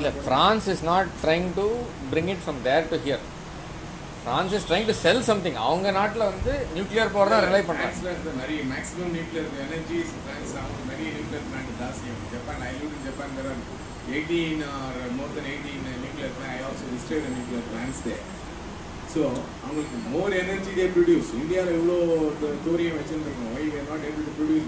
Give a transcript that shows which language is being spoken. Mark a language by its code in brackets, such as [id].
[en] France is not trying to bring it from there to here. France is trying to sell something. [ta] அவங்க நாட்டில் வந்து nuclear power தான் rely பண்ணுறாங்க. [en] Maximum nuclear energy is France. Many nuclear plant in Japan. I lived in Japan. There are 18 or more than 18 nuclear plants. I also visited the nuclear plants there. So, more energy they produce. India [ta] evlo thorium vechirukkom. [en] Why we are not able to produce?